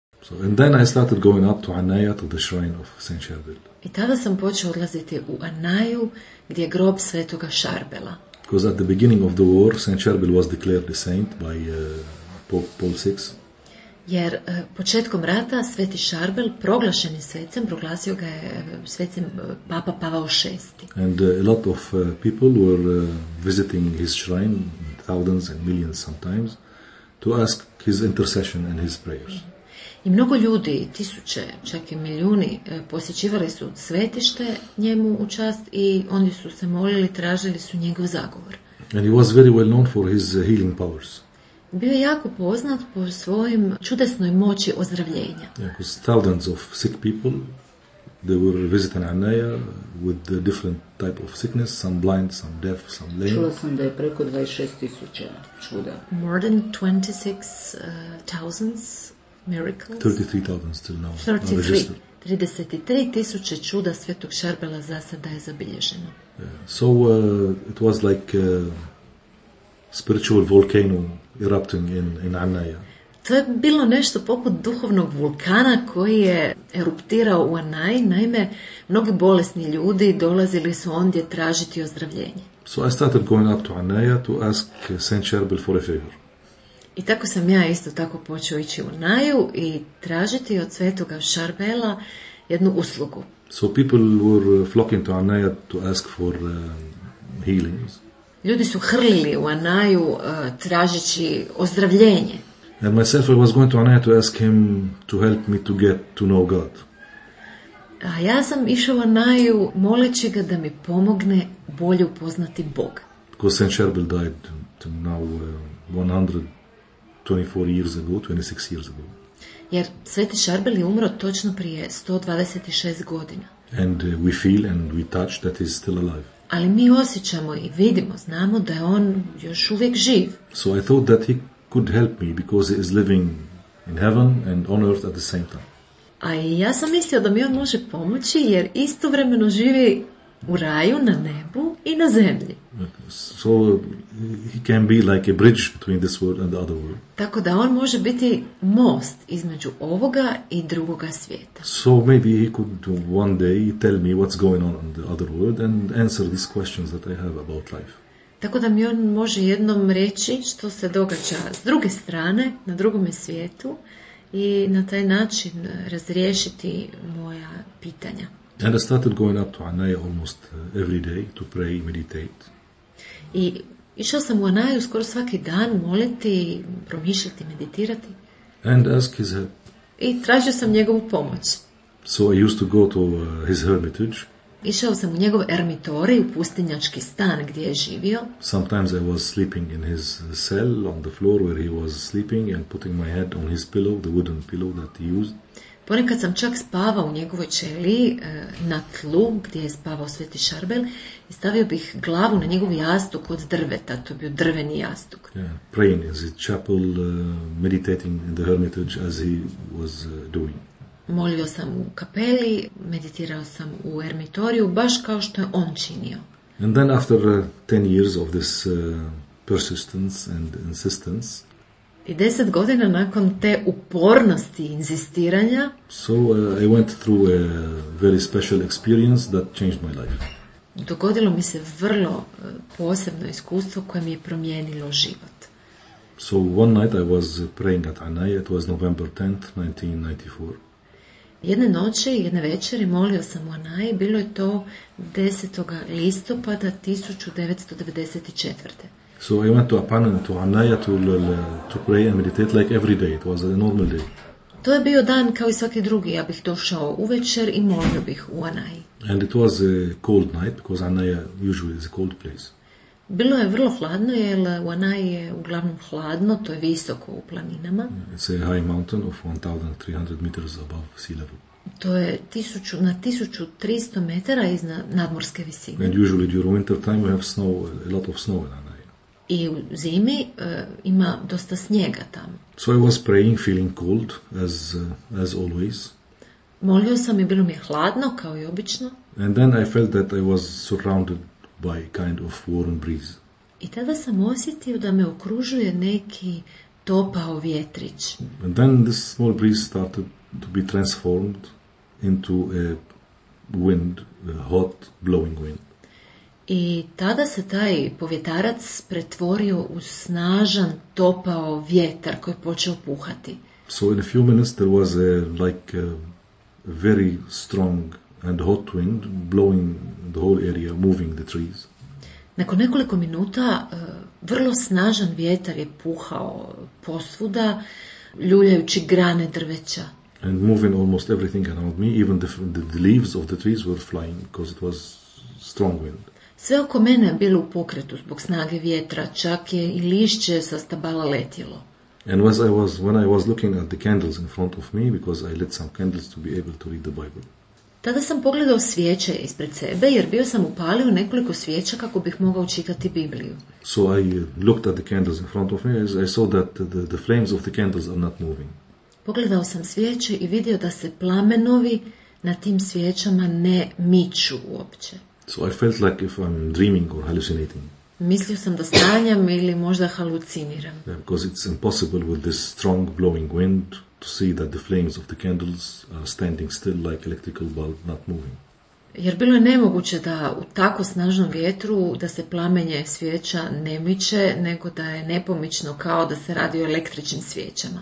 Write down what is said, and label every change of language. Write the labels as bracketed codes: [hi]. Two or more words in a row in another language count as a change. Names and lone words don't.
[en] So, and then I started going up to Anaya, to the shrine of Saint Charbel. [hr] I tada sam počeo odlaziti u Anaju, gdje je grob svetoga Šarbela. [en] Because at the beginning of the war, Saint Charbel was declared a saint by Pope Paul VI. [hr] Jer početkom rata sveti Šarbel proglašen je svecem, proglasio ga je svecem Papa Pavao VI. [en] And a lot of people were visiting his shrine, thousands and millions sometimes, to ask his intercession and his prayers. [hr] I mnogo ljudi, tisuće, čak i milijuni, posjećivali su svetište njemu u čast i oni su se molili, tražili su njegov zagovor. [en] And he was very well known for his healing powers. [hr] Bio je jako poznat po svojim čudesnoj moći ozdravljenja. [en] Because thousands of sick people, they were visiting Anaya with a different type of sickness, some blind, some deaf, some lame. [hr] Čula sam da je preko 26,000 čuda. [en] More than 26,000 miracles. 33,000 still now. [hr] 33,000 čuda svetog Šarbela za sada je zabilježeno. [en] So it was like a spiritual volcano erupting in Anaya. [hr] To je bilo nešto poput duhovnog vulkana koji je eruptirao u Anaji. Naime, mnogi bolesni ljudi dolazili su ondje tražiti ozdravljenje. [en] So I started going up to Anaya to ask Saint Charbel for a favor. [hr] I tako sam ja isto tako počeo ići u Anaju i tražiti od svetoga Šarbela jednu uslugu. [en] So people were flocking to Anaya to ask for healings. [hr] Ljudi su hrlili u Anaju tražeći ozdravljenje. [en] And myself, I was going to Anaya to ask him to help me to get to know God. [hr] A ja sam išao u Anaju moleći ga da mi pomogne bolje upoznati Boga. [en] Because Saint Charbel died now 124 years ago, 26 years ago. [hr] Jer sveti Šarbel je umro točno prije 126 godina. [en] And we feel and we touch that he's still alive. [hr] Ali mi osjećamo i vidimo, znamo da je on još uvijek živ. [en] So I thought that he could help me because he is living in heaven and on earth at the same time. [hr] A ja sam mislio da mi on može pomoći jer istovremeno živi u raju, na nebu i na zemlji. [en] So he can be like a bridge between this world and the other world. [hr] Tako da on može biti most između ovoga i drugoga svijeta. [en] So maybe he could one day tell me what's going on in the other world and answer these questions that I have about life. [hr] Tako da mi on može jednom reći što se događa s druge strane, na drugome svijetu i na taj način razriješiti moja pitanja. [en] And I started going up to Anaya almost every day to pray, meditate. [hr] I išao sam u Anaju skoro svaki dan moliti, promišljati, meditirati. [en] And ask his help. [hr] I tražio sam njegovu pomoć. [en] So I used to go to his hermitage. [hr] Išao sam u njegov ermitorij, u pustinjački stan gdje je živio. [en] Sometimes I was sleeping in his cell on the floor where he was sleeping and putting my head on his pillow, the wooden pillow that he used. [hr] Ponekad sam čak spavao u njegovoj ćeliji na tlu gdje je spavao sveti Šarbel i stavio bih glavu na njegov jastuk od drveta, to je bio drveni jastuk. [en] Yeah, praying in his chapel, meditating in the hermitage as he was doing. [hr] Molio sam u kapeli, meditirao sam u ermitoriju, baš kao što je on činio. [en] And then after 10 years of this persistence and insistence, [hr] I 10 godina nakon te upornosti i inzistiranja, [en] so I went through a very special experience that changed my life. [hr] Dogodilo mi se vrlo posebno iskustvo koje mi je promijenilo život. [en] So one night I was praying at Anaya, it was November 10th, 1994. [hr] Jedne noći, jedne večeri molio sam u Anaji, bilo je to 10. listopada 1994. [en] So I went to Apan to Anaya to pray and meditate like every day. It was a normal day. [hr] To je bio dan kao i svaki drugi. Ja bih došao uvečer i molio bih u Anaji. [en] And it was a cold night because Anaya usually is a cold place. [hr] Bilo je vrlo hladno jer u Anaji je uglavnom hladno, to je visoko u planinama. [en] It's a high mountain of 1,300 meters above sea level. [hr] To je na 1300 metara iznad nadmorske visine. [en] And usually during winter time we have snow, a lot of snow in Anaya. [hr] I u zimi ima dosta snijega tamo. [en] So I was praying, feeling cold as always. [hr] Molio sam i bilo mi je hladno kao i obično. [en] And then I felt that I was surrounded by kind of warm breeze. [hr] I tada sam osjetio da me okružuje neki topao vjetrić. [en] And then this small breeze started to be transformed into a wind, a hot blowing wind. [hr] I tada se taj povjetarac pretvorio u snažan, topao vjetar koji je počeo puhati. [en] So in a few minutes there was a very strong and hot wind blowing the whole area, moving the trees. [hr] Nakon nekoliko minuta vrlo snažan vjetar je puhao posvuda, ljuljajući grane drveća. [en] And moving almost everything around me, even the leaves of the trees were flying because it was strong wind. [hr] Sve oko mene je bilo u pokretu zbog snage vjetra, čak je i lišće sa stabala letjelo. [en] And when I was looking at the candles in front of me, because I lit some candles to be able to read the Bible. [hr] Tada sam pogledao svijeće ispred sebe, jer bio sam upalio nekoliko svijeća kako bih mogao čitati Bibliju. [en] So I looked at the candles in front of me. I saw that the flames of the candles are not moving. [hr] Pogledao sam svijeće i vidio da se plamenovi na tim svijećama ne miču uopće. [en] So I felt like if I'm dreaming or hallucinating. [hr] Mislio sam da sanjam ili možda haluciniram. [en] Because it's impossible with this strong blowing wind to see that the flames of the candles are standing still like electrical bulb not moving. [hr] Jer bilo je nemoguće da u tako snažnom vjetru da se plamenje svijeća ne miče, nego da je nepomično kao da se radi o električnim svijećama.